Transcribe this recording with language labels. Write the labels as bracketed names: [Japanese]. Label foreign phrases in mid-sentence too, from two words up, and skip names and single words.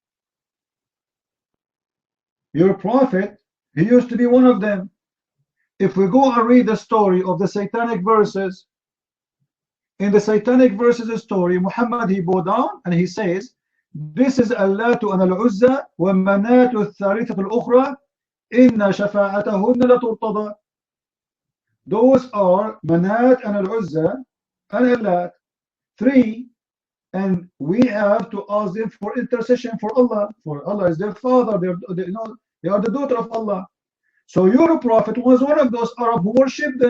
[English] Your prophet, he used to be one of them. If we go and read the story of the satanic verses, in the satanic verses story, Muhammad, he bowed down and he says, this is Allatu and Al-Uzza [Arabic] ومناة الثالثة الأخرى إن شفاعتهن لا ترتضى. [English] Those are Manat and Al-Uzza and Allat, three, and we have to ask them for intercession for Allah. For Allah is their father, they are the daughter of Allah. So your prophet was one of those Arab who worshipped them.